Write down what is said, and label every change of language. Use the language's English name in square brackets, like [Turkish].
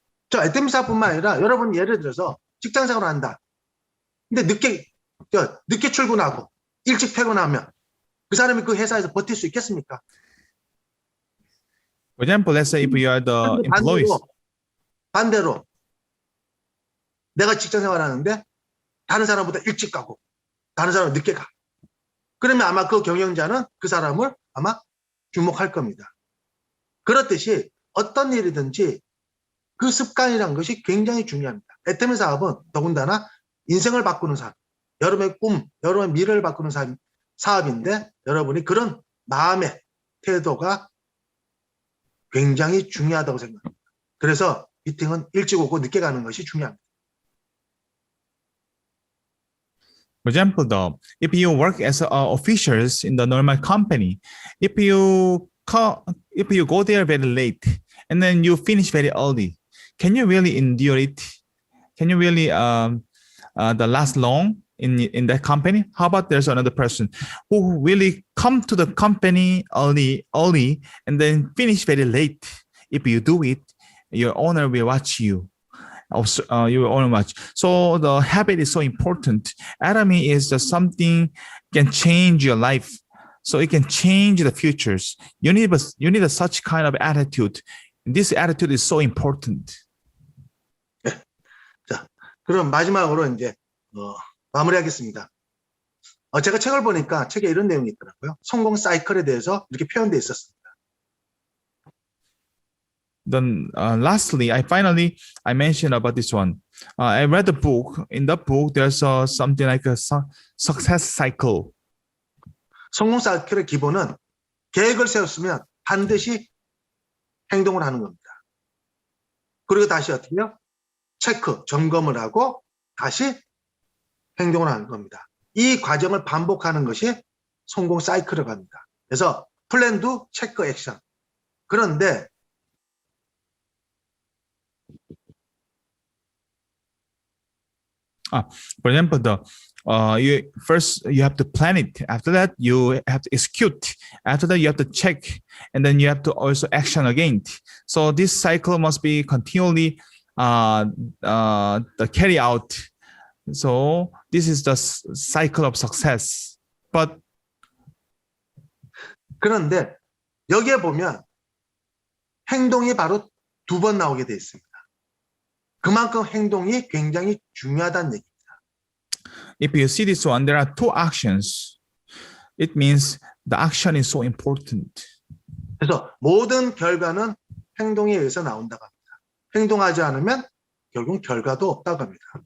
[Korean] 저 애템사뿐만 아니라 여러분 예를 들어서 직장생활을 한다. 근데 늦게 출근하고 일찍 퇴근하면 그 사람이 그 회사에서 버틸 수 있겠습니까? [English] For example, let's say if you are the employees. [Korean] 반대로 내가 직장생활 하는데 다른 사람보다 일찍 가고 다른 사람은 늦게 가. 그러면 아마 그 경영자는 그 사람을 아마 주목할 겁니다. 그렇듯이 어떤 일이든지 그 습관이라는 것이 굉장히 중요합니다. 애터미 사업은 더군다나 인생을 바꾸는 사업, 여러분의 꿈, 여러분의 미래를 바꾸는 사업인데 여러분이 그런 마음의 태도가 굉장히 중요하다고 생각합니다. 그래서 미팅은 일찍 오고 늦게 가는 것이 중요합니다. [English] For example, though, if you work as officials in the normal company, if you go there very late and then you finish very early, can you really endure it? Can you really last long in that company? How about there's another person who really come to the company early and then finish very late? If you do it, your owner will watch you. You will only watch. So the habit is so important. Atomy is just something can change your life. So it can change the futures. You need such kind of attitude. This attitude is so important. [Korean] 자, 그럼 마지막으로 이제 마무리하겠습니다. 제가 책을 보니까 책에 이런 내용이 있더라고요. 성공 사이클에 대해서 이렇게 표현되어 있었습니다. [English] Then lastly, I mentioned about this one. I read the book. In the book, there's something like a success cycle. [Korean] 성공 사이클의 기본은 계획을 세웠으면 반드시 행동을 하는 겁니다. 그리고 다시 어떻게요? 점검을 하고 다시 행동을 하는 겁니다. 이 과정을 반복하는 것이 성공 사이클이라고 합니다. 그래서 [English] 플랜, 두, 체크, 액션. [Korean] 그런데 [English] for example, you have to plan it. After that, you have to execute. After that, you have to check, and then you have to also action again. So this cycle must be continually carry out. So this is the cycle of success. But [Korean] 그런데 여기에 보면 행동이 바로 2번 나오게 되어 있습니다. 그만큼 행동이 굉장히 중요하다는 얘기입니다. [English] If you see this one, there are 2 actions. It means the action is so important. [Korean] 그래서 모든 결과는 행동에 의해서 나온다고 합니다. 행동하지 않으면 결국 결과도 없다고 합니다.